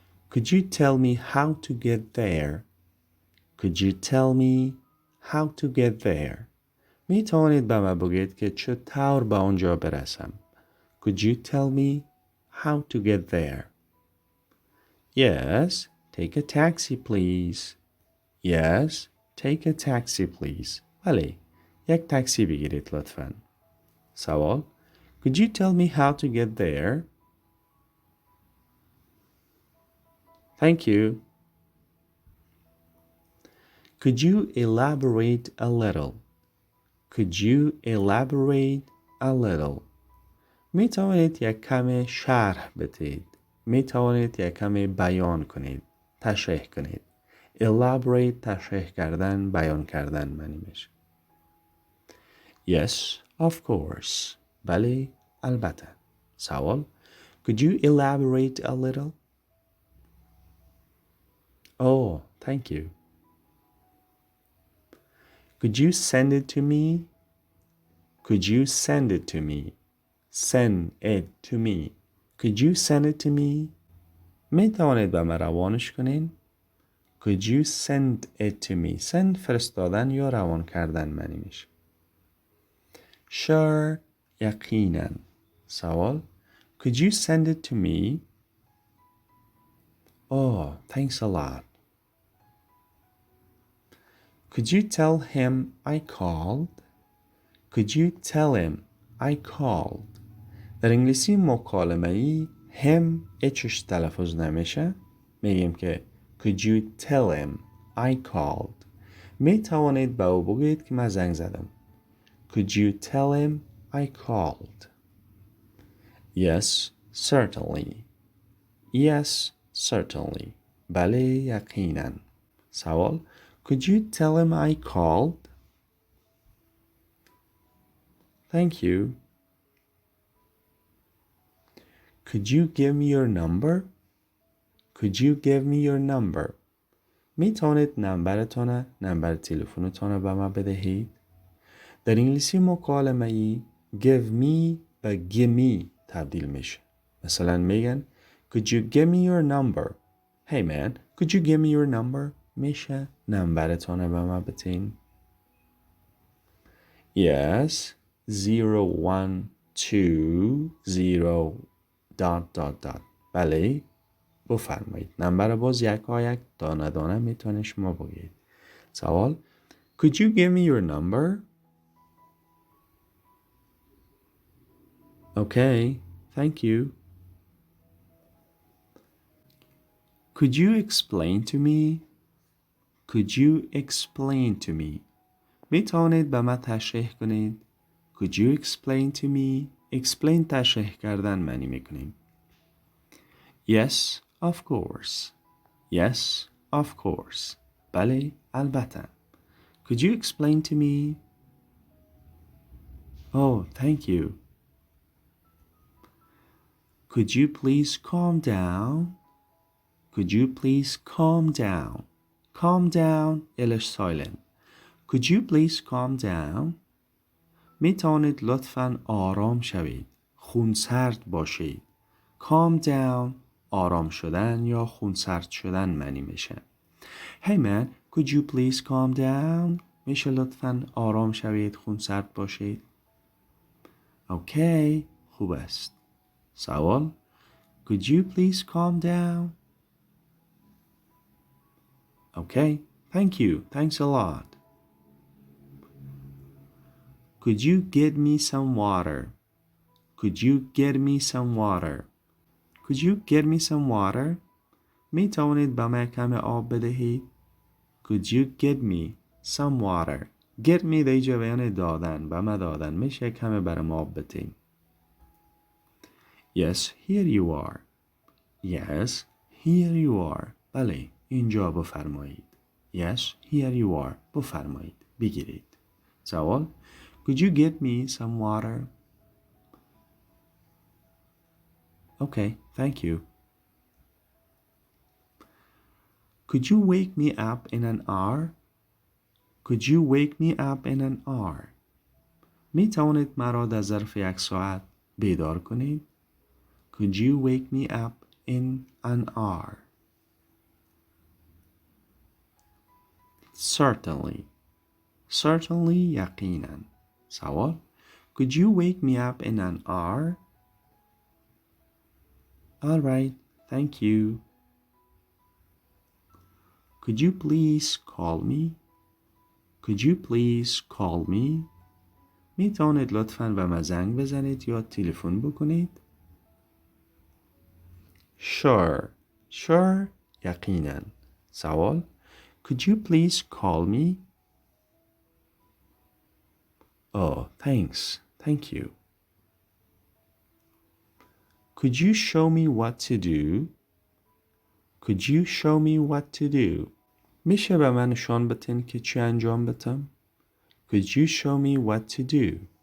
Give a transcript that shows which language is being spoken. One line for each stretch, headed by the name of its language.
English: Could you tell me how to get there? Could you tell me how to get there?
Persian: می توانید به من بگید که چطور به آنجا برسم؟
English: Could you tell me how to get there? Yes, take a taxi please. Yes, take a taxi please.
Persian: بله، یک تاکسی بگیرید لطفاً. سوال.
English: Could you tell me how to get there? Thank you. Could you elaborate a little? Could you elaborate a little?
Persian: می توانید یک کم شرح بدهید. می توانید یک کم بیان کنید. تشریح کنید. Elaborate تشریح کردن، بیان کردن معنی میشه.
English: Yes, of course.
Persian: بله، البته. سوال.
English: Could you elaborate a little? Oh, thank you. Could you send it to me? Could you send it to me? Send it to me. Could you send it to me?
Persian: می توانید به من روانش کنین؟
English: Could you send it to me?
Persian: Send فرستادن یا روان کردن معنی میشه.
English: Sure
Persian: یقینا. سوال.
English: Could you send it to me? Oh, thanks a lot. Could you tell him I called? Could you tell him I called?
Persian: در انگلیسی مکالمه ای هم اچش تلفظ نمیشه. میگیم که
English: Could you tell him I called?
Persian: می توانید به او بگویید که من زنگ زدم.
English: Could you tell him I called? Yes, certainly. Yes, certainly.
Persian: بله یقیناً.
English: سوال Could you tell him I called? Thank you. Could you give me your number? Could you give me your number?
Persian: می توانید نمبر تلفنتان به من بدهید؟ در انگلیسی مکالمه ای give me به give me تبدیل میشه. مثلا میگن
English: Could you give me your number? Hey man, could you give me your number?
Persian: میشه نمبرتان به من بدهید.
English: Yes, 0120 ...
Persian: بله بفرمایید. نمبر باز یک دانه دانه میتونه شما بگید.
English: سوال Could you give me your number? Okay, thank you. Could you explain to me? Could you explain to me?
Persian: میتونید به من تشریح کنید.
English: Could you explain to me?
Persian: Explain تشریح کردن معنی میکنیم.
English: Yes, of course. Yes, of course.
Persian: بله البته.
English: Could you explain to me? Oh, thank you. Could you please calm down? Could you please calm down? Calm down English silent. Could you please calm down?
Persian: می توانید لطفاً آرام شوید. خونسرد باشید. Calm down آرام شدن یا خونسرد شدن معنی میشه.
English: Hey man, could you please calm down?
Persian: میشه لطفاً آرام شوید خونسرد باشید.
English: Okay,
Persian: خوب است.
English: سوال Could you please calm down? Okay, thank you. Thanks a lot. Could you get me some water? Could you get me some water? Could you get me some water?
Persian: می توانید به من کم آب بدهید؟
English: Could you get me some water?
Persian: Get me در اینجا بیان دادن به من دادن میشه کم برام آب بدهید.
English: Yes, here you are. Yes, here you are.
Persian: بله اینجا بفرمایید.
English: Yes, here you are.
Persian: بفرمایید. بگیرید.
English: سوال Could you get me some water? Okay, thank you. Could you wake me up in an hour? Could you wake me up in an hour?
Persian: می توانید مرا در ظرف یک ساعت بیدار کنید؟
English: Could you wake me up in an hour? Certainly. Certainly
Persian: یقیناً. سوال
English: Could you wake me up in an hour? All right, thank you. Could you please call me? Could you please call me?
Persian: می توانید لطفاً به من زنگ بزنید یا تلفن بکنید؟
English: Sure.
Persian: Sure یقیناً.
English: سوال Could you please call me? Oh, thanks. Thank you. Could you show me what to do? Could you show me what to do?
Persian: میشه به من نشان بدین که چی انجام بدم؟
English: Could you show me what to do?